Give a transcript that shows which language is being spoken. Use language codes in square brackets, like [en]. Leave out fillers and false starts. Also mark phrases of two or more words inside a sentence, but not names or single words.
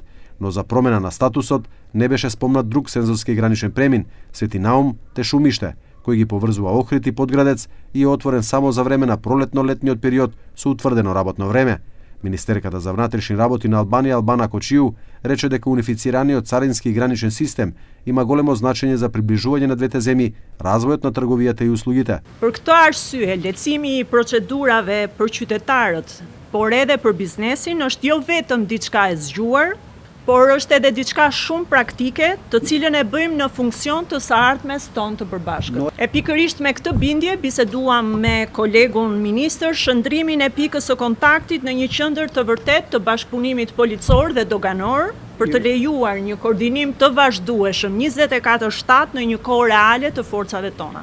[mk] Но за промена на статусот не беше спомнат друг сензорски граничен премин, Свети Наум Тешумиште, кој ги поврзува Охрид и Подградец и е отворен само за време на пролетно-летниот период со утврдено работно време. Министерката за внатрешни работи на Албанија Албана Кочију рече дека унифицираниот царински граничен систем има големо значење за приближување на двете земји, развојот на трговијата и услугите. [sq] Për këtë arsye, lehtësimi i procedurave për qytetarët, por edhe për biznesin është jo vetëm diçka e zgjuar, por është edhe diçka shumë praktike, të cilën e bëjmë në funksion të së ardhmes tonë të përbashkët. E pikërisht me këtë bindje biseduam me kolegun ministër shëndrimin e pikës së kontaktit në një qendër të vërtet të bashkëpunimit policor dhe doganor për të lejuar një koordinim të vazhdueshëm 24/7 në një kohë reale të forcave tona.